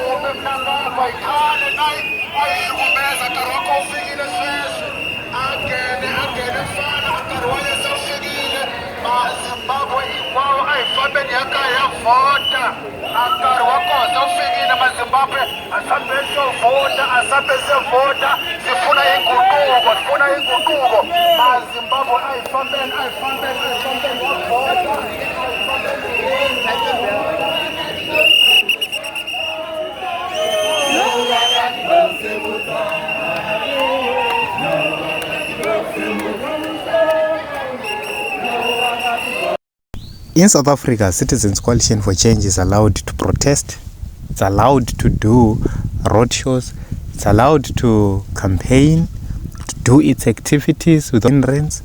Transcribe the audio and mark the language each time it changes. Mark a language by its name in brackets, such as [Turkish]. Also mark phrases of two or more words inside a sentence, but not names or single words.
[Tsonga] Mnangagwa [North Ndebele] ikhale ayihlukumeza [Tsonga] nkarhi ufikile sweswi angene mfana nkarhi wa yena sewufikile mazimbabwe hinkwawo a hi fambeni ya kaya ya vhota nkarhi wa kona sewufikile mazimbabwe [North Ndebele] asambeni sovhota asambe sevhota sifuna inguquko [Tsonga] mazimbabwe a hi fambeni ya vhota [English] In South Africa, Citizens Coalition for Change is allowed to protest, it's allowed to do roadshows, it's allowed to campaign, to do its activities with hindrance.